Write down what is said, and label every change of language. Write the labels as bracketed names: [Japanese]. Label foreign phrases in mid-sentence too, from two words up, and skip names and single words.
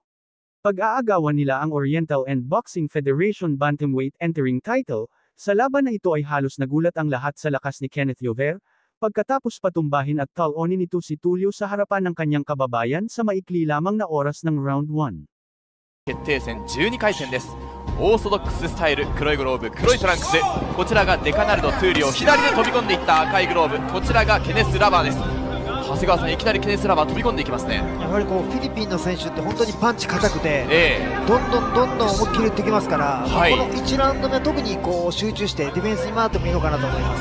[Filipino] Pag-aagawan nila ang [English] Oriental and Boxing Federation Bantamweight entering title. [Filipino] Sa laban na ito ay halos nagulat ang lahat sa lakas ni Kenneth Llover, pagkatapos patumbahin at talonin nito si Tulio sa harapan ng kanyang kababayan sa maikli lamang na oras ng round 1. [Japanese] 決定戦12回戦です。オーソドックススタイル、黒いグローブ、黒いトランクス。こちらがデカナルド・トゥーリオ、左で飛び込んでいった赤いグローブ、こちらがケネス・ラバーです。長谷川さん、いきなりケネス・ラバー飛び込んでいきますね。やはりこうフィリピンの選手って本当にパンチ硬くて、どんどん思いっきり打ってきますから、この1ラウンド目は特にこう集中してディフェンスに回ってもいいのかなと思います。